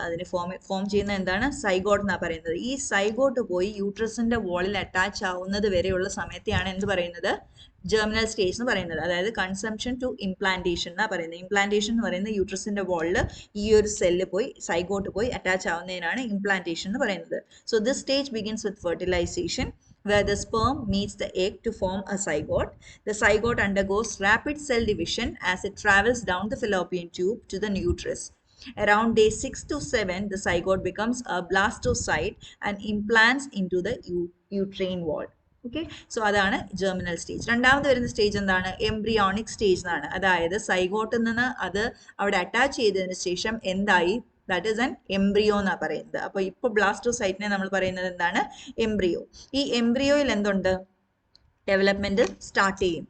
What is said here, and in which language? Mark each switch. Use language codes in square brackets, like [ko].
[ml] അതിന് ഫോം ചെയ്യുന്ന എന്താണ്? സൈഗോട്ട് എന്നാ പറയുന്നത്. ഈ സൈഗോട്ട് പോയി യൂട്രസിന്റെ വോളിൽ അറ്റാച്ച് ആവുന്നത് വരെയുള്ള സമയത്തെയാണ് എന്ത് പറയുന്നത്? ജെർമിനൽ സ്റ്റേജ് എന്ന് പറയുന്നത്. അതായത് കൺസംഷൻ ടു ഇംപ്ലാന്റേഷൻ എന്നാ പറയുന്നത്. ഇംപ്ലാന്റേഷൻ എന്ന് പറയുന്നത് യൂട്രസിന്റെ വോളിൽ ഈ ഒരു സെല്ല് പോയി സൈഗോട്ട് പോയി അറ്റാച്ച് ആവുന്നതിനാണ് ഇംപ്ലാന്റേഷൻ എന്ന് പറയുന്നത്. [en] So this stage begins with fertilisation, where the sperm meets the egg to form a zygote. The zygote undergoes rapid cell division as it travels down the fallopian tube to the uterus. Around day 6 to 7, the zygote becomes a blastocyte and implants into the uterine wall. [ml] Okay, so അതാണ് germinal stage. രണ്ടാമത് വരുന്ന stage എന്താണ്? Embryonic stage എന്നാണ്. അതായത് സൈഗോട്ടിൽ നിന്ന് അത് അവിടെ attach ചെയ്തതിന് ശേഷം എന്തായി? [en] that is an embryo [ml] എന്നാണ് പറയുന്നത്. അപ്പോൾ ഇപ്പോൾ ബ്ലാസ്റ്റോസൈറ്റിനെ നമ്മൾ പറയുന്നത് എന്താണ്? എംബ്രിയോ. ഈ എംബ്രിയോയിൽ എന്തുണ്ട്? ഡെവലപ്മെന്റ് സ്റ്റാർട്ട് ചെയ്യും.